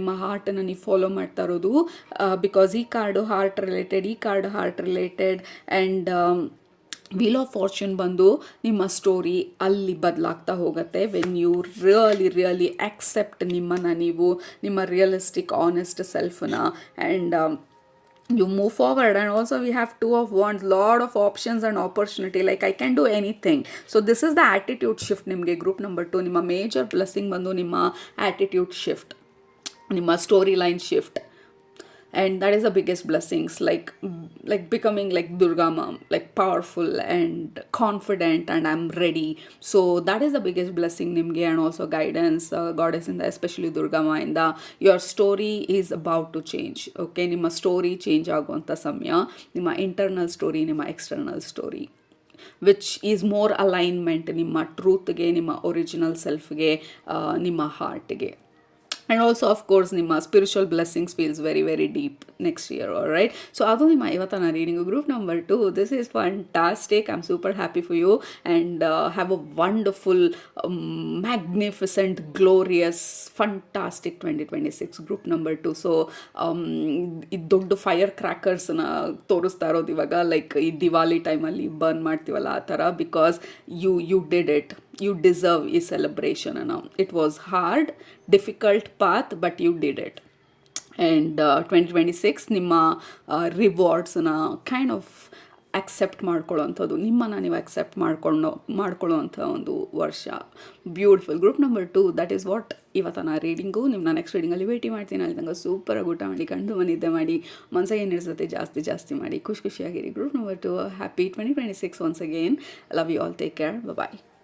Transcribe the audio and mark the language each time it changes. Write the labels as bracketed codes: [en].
[kn] ನಿಮ್ಮ ಹಾರ್ಟನ್ನು ನೀವು ಫಾಲೋ ಮಾಡ್ತಾ ಇರೋದು. ಬಿಕಾಸ್ ಈ ಕಾರ್ಡು ಹಾರ್ಟ್ ರಿಲೇಟೆಡ್, ಈ card heart related. And wheel of fortune ಬಂದು ನಿಮ್ಮ ಸ್ಟೋರಿ ಅಲ್ಲಿ ಬದಲಾಗ್ತಾ ಹೋಗುತ್ತೆ [en] when you really accept [kn] ನಿಮ್ಮನ್ನು ನೀವು, ನಿಮ್ಮ realistic honest ಸೆಲ್ಫನ್ನ. [en] And you move forward. And also we have 2 of wands, lot of options and opportunity, like I can do anything. So this is the attitude shift nimge. Group number 2, ನಿಮ್ಮ major blessing [kn] ಬಂದು ನಿಮ್ಮ [en] attitude shift, ನಿಮ್ಮ story line shift. And that is the biggest blessings, like becoming like Durga mom, like powerful and confident, and I'm ready. So that is the biggest blessing nimge. And also guidance, goddess in the, especially Durga ma in the, your story is about to change. [kn] Okay, ನಿಮ್ಮ story change ಆಗುವಂಥ ಸಮಯ. ನಿಮ್ಮ internal story, ನಿಮ್ಮ external story, [en] which is more alignment [kn] ನಿಮ್ಮ ಟ್ರೂತ್ಗೆ, ನಿಮ್ಮ original ಸೆಲ್ಫ್ಗೆ, ನಿಮ್ಮ ಹಾರ್ಟ್ಗೆ. [en] And also of course ನಿಮ್ಮ spiritual blessings feels very very deep next year. All right, so [kn] ಅದು ನಿಮ್ಮ ಇವತ್ತಿನ reading. [en] Group number 2, this is fantastic. I'm super happy for you, and have a wonderful, magnificent, glorious, fantastic 2026. Group number 2. [kn] So ಈ ದೊಡ್ಡ fire ಕ್ರ್ಯಾಕರ್ಸ್ನ ತೋರಿಸ್ತಾ ಇರೋದು ಇವಾಗ, like ಈ ದಿವಾಲಿ ಟೈಮಲ್ಲಿ ಬರ್ನ್ ಮಾಡ್ತೀವಲ್ಲ ಆ ಥರ. [en] Because you did it, you deserve a celebration. Now it was hard, difficult path, but you did it. [kn] And 2026 ನಿಮ್ಮ ರಿವಾರ್ಡ್ಸ್ನ [en] kind of accept [kn] ಮಾಡ್ಕೊಳ್ಳೋವಂಥದ್ದು, ನಿಮ್ಮನ್ನು ನೀವು ಅಕ್ಸೆಪ್ಟ್ ಮಾಡ್ಕೊಳ್ಳೋವಂಥ ಒಂದು ವರ್ಷ. Beautiful. Group number 2, [en] that is what [kn] ಇವತ್ತಿನ ರೀಡಿಂಗು. ನಿಮ್ಮನ್ನ ನೆಕ್ಸ್ಟ್ ರೀಡಿಂಗಲ್ಲಿ ಭೇಟಿ ಮಾಡ್ತೀನಿ. ಅಲ್ಲಿ ತನಕ ಸೂಪರಾಗಿ ಊಟ ಮಾಡಿ, ಕಂಡು ನಿದ್ದೆ ಮಾಡಿ, ಮನಸ್ಸಿಗೆ ಏನಿರ್ತದೆ ಜಾಸ್ತಿ ಮಾಡಿ, ಖುಷಿಯಾಗಿರಿ. Group number 2, [en] Happy 2026 once again. Love you all, take care, bye.